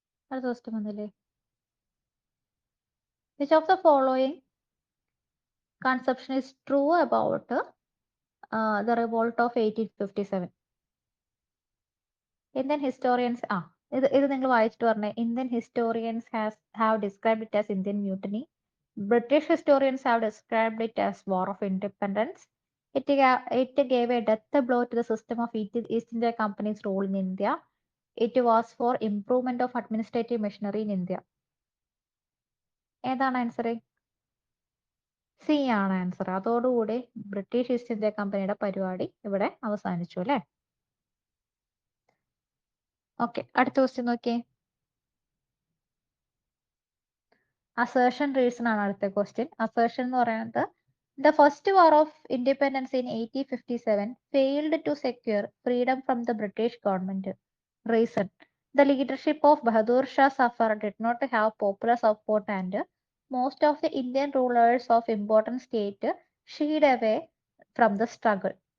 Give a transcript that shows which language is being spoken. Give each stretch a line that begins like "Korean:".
Malayalam: അടുത്ത ക്വസ്റ്റ്യൻ വന്നില്ലേ.
English: Which of the following conception is true about the revolt of 1857? Indian historians
Malayalam: ഇത് നിങ്ങൾ വായിച്ചിട്ട് പറഞ്ഞേ.
English: Indian historians have described it as Indian mutiny. British historians have described it as War of Independence. It gave a death blow to the system of East India Company's rule in India. It was for improvement of administrative machinery in India.
Malayalam: ഏതാണ് answer? C ആണ് answer. അതോടുകൂടി British east India കമ്പനിയുടെ പരിപാടി ഇവിടെ അവസാനിച്ചു അല്ലേ. Okay, അടുത്ത question നോക്കിയേ. അസേർഷൻ റീസൺ ആണ് അടുത്ത ക്വസ്റ്റ്യൻ. അസേർഷൻ എന്ന് പറയുന്നത്
English: the first war of independence in 1857 failed to secure freedom from the British government. Reason: the leadership of Bahadur Shah Zafar did not have popular support and most of the Indian rulers of important state shied away from the struggle.